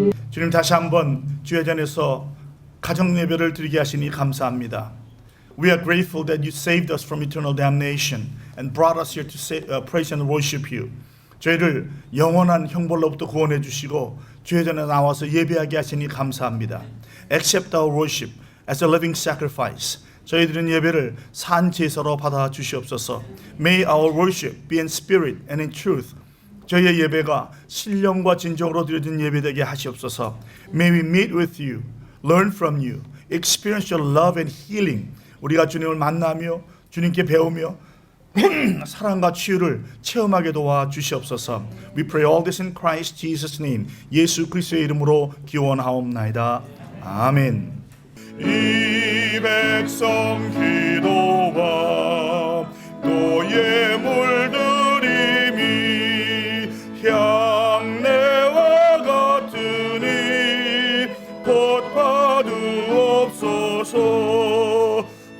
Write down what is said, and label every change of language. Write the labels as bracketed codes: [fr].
[ko] 주님, 다시 한번 주의 전에서 가정 예배를 드리게 하시니 감사합니다. [en] We are grateful that you saved us from eternal damnation and brought us here to praise and worship you. [ko] 저희를 영원한 형벌로부터 구원해 주시고 주의 전에 나와서 예배하게 하시니 감사합니다. [en] Accept our worship as a living sacrifice. [ko] 저희들은 예배를 산 제사로 받아 주시옵소서. [en] May our worship be in spirit and in truth. [ko] 저희의 예배가 신령과 진정으로 드려진 예배되게 하시옵소서. [en] May we meet with you, learn from you, experience your love and healing. [ko] 우리가 주님을 만나며 주님께 배우며 사랑과 치유를 체험하게 도와 주시옵소서. [en] We pray all this in Christ Jesus' name. [ko] 예수 그리스도의 이름으로 기원하옵나이다. 아멘. 이 백성 기도와 또 예물 드림이 향내와 같으니 곧 받으옵소서.